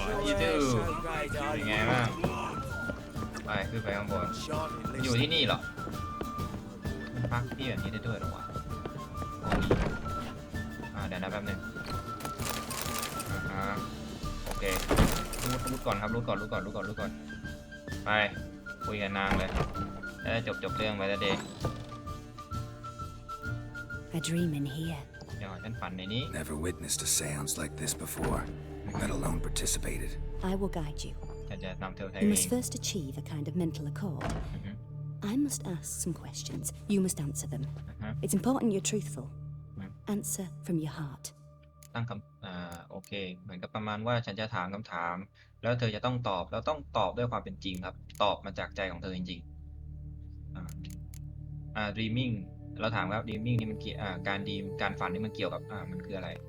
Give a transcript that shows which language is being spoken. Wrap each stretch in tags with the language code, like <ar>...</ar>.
<th>ตื้อเป็นไงบ้างไปขึ้นไปข้างบนอยู่ที่นี่เหรอมันพักที่แบบนี้ได้ด้วยหรอวะเดี๋ยวนะแป๊บนึงโอเครูดก่อนครับรูดก่อนไปคุยกันนางเลยแล้วจบเรื่องไปแล้วเดย์</th> <en>I dream in here.</en> <th>เดี๋ยวฉันฝันในนี้</th> <en>Never witnessed a seance like this before, let alone participated. I will guide you.</en> <th>ฉันจะนำเธอไป</th> <en>You must first achieve a kind of mental accord. I must ask some questions. You must answer them. It's important you're truthful. Answer from your heart.</en> <th>ตั้งคำโอเคเหมือนกับประมาณว่าฉันจะถามคำถามแล้วเธอจะต้องตอบแล้วต้องตอบด้วยความเป็นจริงครับตอบมาจากใจของเธอจริงๆdreaming เราถามครับ dreaming นี่มันการฝันนี่มันเกี่ยวกับมันคืออะไร</th>